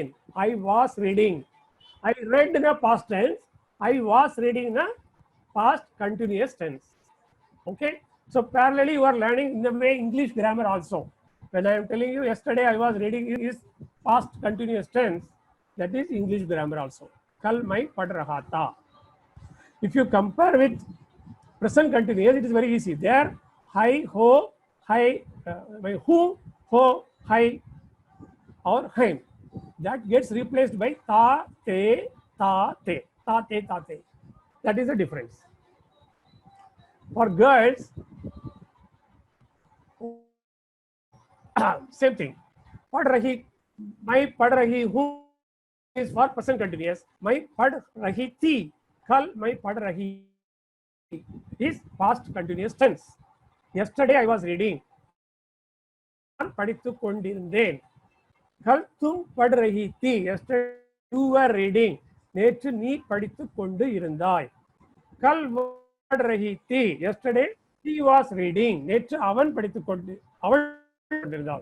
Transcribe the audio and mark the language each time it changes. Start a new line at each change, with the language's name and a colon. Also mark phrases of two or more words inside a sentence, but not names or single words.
English: I was reading. I read na past tense. I was reading na past continuous tense. Okay, so parallelly you are learning in the way English grammar also. When I am telling you yesterday I was reading is past continuous tense, that is English grammar also.
Hindi: Kal mai pad raha tha.
English: If you compare with present continuous, it is very easy. There hi, ho, hi, who, ho, hi or him, that gets replaced by ta, te, ta, te, ta, te, ta, te. That is the difference. For girls, same thing.
Hindi: Pad rahi, my pad rahi hu
English: is for present continuous.
Hindi: My pad rahi thi, kal my pad rahi
English: is past continuous tense.
Hindi: Yesterday I was reading.
Tamil: நான் படித்து கொண்டிருந்தேன்.
Hindi: कल तुम पढ़ रही थी,
English: yesterday you were reading.
Tamil: நேற்று நீ படித்து கொண்டு இருந்தாய்.
Hindi: कल पढ़ रही थी,
English: yesterday he was reading.
Tamil: நேற்று அவன் படித்து கொண்டு அவள் கொண்டிருந்தாள்.